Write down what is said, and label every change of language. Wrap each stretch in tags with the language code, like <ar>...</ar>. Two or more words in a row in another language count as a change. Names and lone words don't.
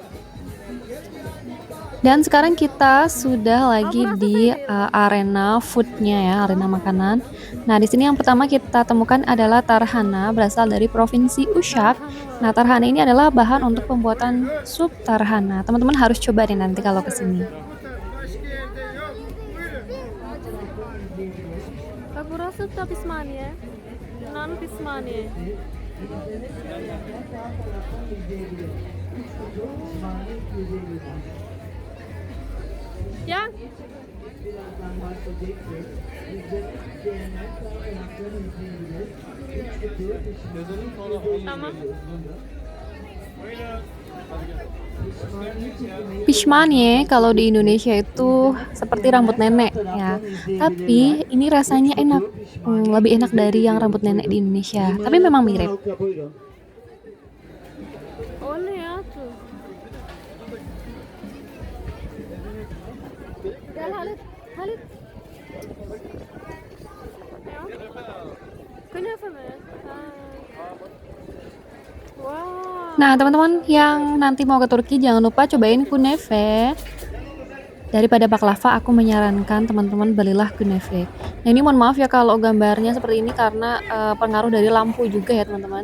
<id>Dan sekarang kita sudah lagi di arena foodnya ya, arena makanan. Nah, di sini yang pertama kita temukan adalah tarhana, berasal dari provinsi Uşak. Nah, tarhana ini adalah bahan untuk pembuatan sup tarhana. Teman-teman harus coba deh nanti kalau ke sini.</id> <tr>Başka yerde yok. Buyurun. Bak burası da pişmaniye. Yunan pişmaniye. Ya. Tamam.</tr> <id>Pishmanie kalau di Indonesia itu seperti rambut nenek ya. Tapi ini rasanya enak. Lebih enak dari yang rambut nenek di Indonesia. Tapi memang mirip.</id> <tr>O ne ya? Dur. Gel Halit. Halit. Ya. Künefe mi? Ha. Wow.</tr> <id>Nah, teman-teman yang nanti mau ke Turki jangan lupa cobain kunefe. Daripada baklava, aku menyarankan teman-teman belilah kunefe. Nah, ini mohon maaf ya kalau gambarnya seperti ini karena pengaruh dari lampu juga ya, teman-teman.</id>